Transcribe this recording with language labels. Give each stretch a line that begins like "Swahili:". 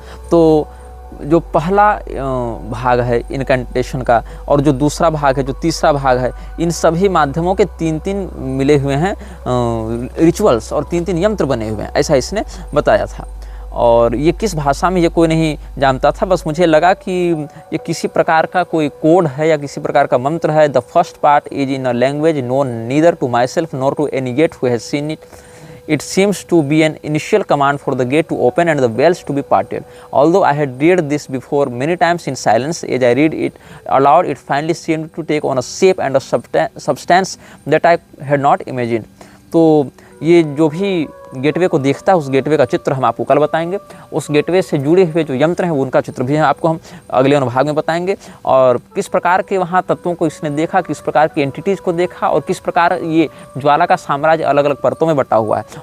Hindi: तो जो पहला भाग है इनकेंटेशन का और जो दूसरा भाग है, जो तीसरा भाग है, इन सभी माध्यमों के 3-3 मिले हुए हैं रिचुअल्स और 3-3 यंत्र बने हुए हैं, ऐसा इसने बताया था। और ये किस भाषा में ये कोई नहीं जानता था, बस मुझे लगा कि ये किसी प्रकार का कोई कोड है या किसी प्रकार का मंत्र है।
English: The first part is in a language known neither to myself nor to any gate who has seen it. It seems to be an initial command for the gate to open and the bells to be parted. Although I had read this before many times in silence, as I read it aloud, it finally seemed to take on a shape and a substance that I had not imagined.
Hindi: तो ये जो भी gateway को देखता है उस gateway का चित्र हम आपको कल बताएंगे। उस गेटवे से जुड़े हुए जो यंत्र हैं उनका चित्र भी आपको हम अगले अनुभाग में बताएंगे और किस प्रकार के वहाँ तत्वों को इसने देखा, किस प्रकार की एंटिटीज़ को देखा और किस प्रकार ये ज्वाला का साम्राज्य अलग अलग परतों में बटा हुआ है।